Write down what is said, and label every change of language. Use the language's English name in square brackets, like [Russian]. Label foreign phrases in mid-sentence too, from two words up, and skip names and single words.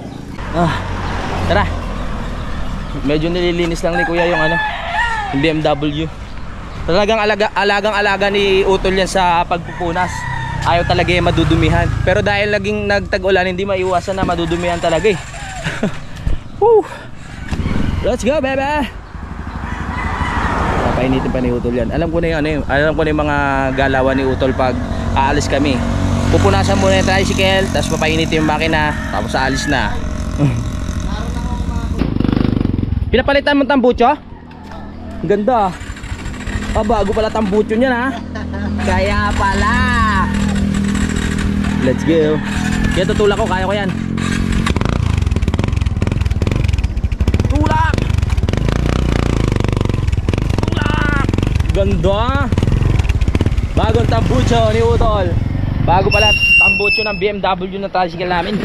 [Filipino] Tara. Medyo nililinis lang ni Kuya yung yung BMW. Talagang alagang-alaga ni Utol yan sa pagpupunas. Ayaw talaga yung madudumihan. Pero dahil laging nagtag-ulan, hindi maiwasan na madudumihan talaga eh. [English] Let's go baby. [Filipino] Painitin pa ni Utol yan. Alam ko na yung alam ko na yung mga galawan ni Utol pag aalis kami. Pupunasan muna yung tricycle, tapos papainitin yung makina, tapos aalis na. Pinapalitan mo tambucho? Ganda. Bago pala tambucho niyan ha. Kaya pala. [English] Let's go. [Filipino] Kaya tutulak ko, kaya ko yan. Tulak. Tulak. Ganda. Bagong tambucho ni Utol. Bago pala tambucho ng BMW na tricycle namin.